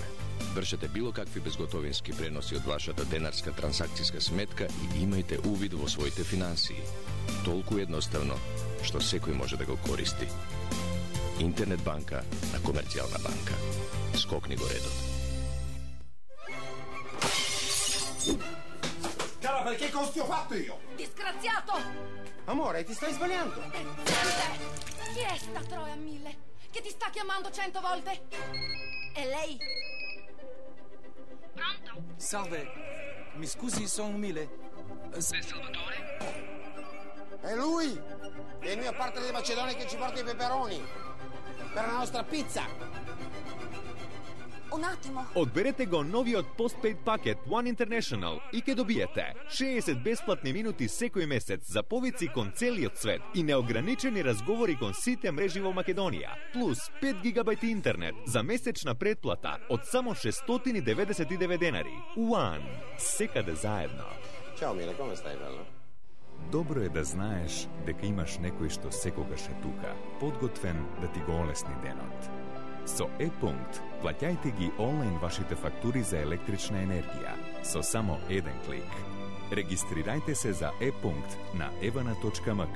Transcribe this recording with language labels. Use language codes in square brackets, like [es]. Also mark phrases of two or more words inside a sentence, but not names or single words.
[mk] Вршете било какви безготовински преноси од вашата денарска трансакцијска сметка и имајте увид во своите финансии. Толку едноставно, што секој може да го користи. Интернет банка на Комерцијална банка. Скокни го редот. [it] Cara, che cosa ti ho fatto io? Disgraziato! Amore, ti stai sbagliando. Chi è sta Troia 1000 che ti sta chiamando 100 volte? È lei? Pronto? Salve, mi scusi, sono Mile. Sei Salvatore? È lui! È il mio partner di Macedonia che ci porta i peperoni per la nostra pizza. Un attimo. [mk] Одберете го новиот постпейд пакет [en] One International [mk] и ќе добиете 60 бесплатни минути секој месец за повици кон целиот свет и неограничени разговори кон сите мрежи во Македонија, плюс 5 гигабајт интернет за месечна претплата од само 699 денари. One, секаде заедно. [it] Ciao Mila, come stai, bello? [mk] Добро е да знаеш дека имаш некој што секогаш е тука, подготвен да ти го олесни денот. Со E-Punkt плаќајте ги онлайн вашите фактури за електрична енергија со само еден клик. Регистрирајте се за E-Punkt на evana.mk.